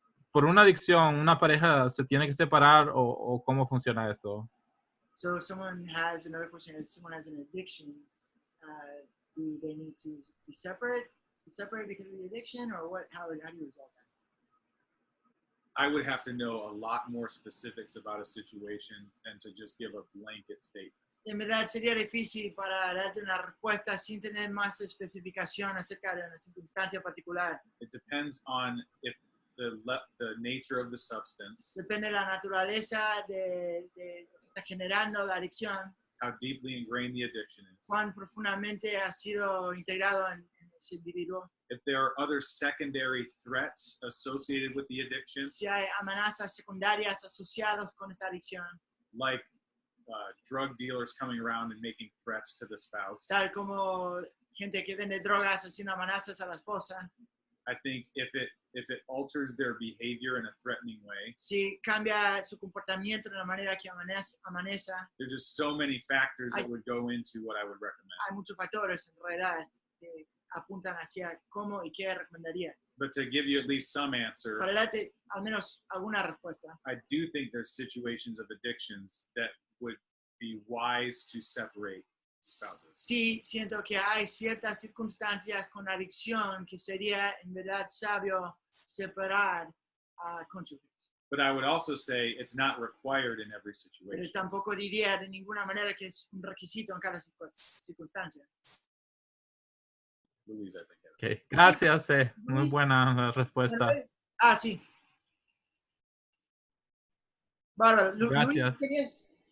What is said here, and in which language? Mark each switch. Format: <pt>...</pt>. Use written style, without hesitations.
<es>Por una adicción, ¿una pareja se tiene que separar o cómo funciona eso?</es> <en>So if someone has another question, if someone has an addiction, do they need to be separate because of the addiction, or what? How do you resolve that? I would have to know a lot more specifics about a situation than to just give a blanket statement.</en> <es>En verdad sería difícil para darte una respuesta sin tener más especificación acerca de una circunstancia particular.</es> <en>It depends on if the nature of the substance,</en> <es>Depende de la naturaleza de lo que está generando la adicción,</es> <en>how deeply ingrained the addiction is,</en> <es>cuán profundamente ha sido integrado en ese individuo.</es> <en>if there are other secondary threats associated with the addiction,</en> <es>Si hay amenazas secundarias asociadas con esta adicción,</es> <en>like drug dealers coming around and making threats to the spouse.</en> <es>tal como gente que vende drogas haciendo amenazas a la esposa.</es> <en>I think if it alters their behavior in a threatening way,</en> <es>Si cambia su comportamiento de la manera que amanece,</es> <en>there's just so many factors that would go into what I would recommend.</en> <es>hay muchos factores en realidad que apuntan hacia cómo y qué recomendaría.</es> <en>But to give you at least some answer,</en> <es>Para darte al menos alguna respuesta,</es> <en>I do think there's situations of addictions that would be wise to separate spouses.</en> <es>sí siento que hay ciertas circunstancias con adicción que sería en verdad sabio separar a cónyuges.</es> <en>But I would also say it's not required in every</en> <es>Pero</es> <en>situation.</en> <es>tampoco diría de ninguna manera que es un requisito en cada circunstancia.</es> <en>Louise, I think.</en> <es>Okay. Gracias. Muy buena respuesta. Ah, sí. Bárbaro. Gracias. Luis, ¿querías?</es>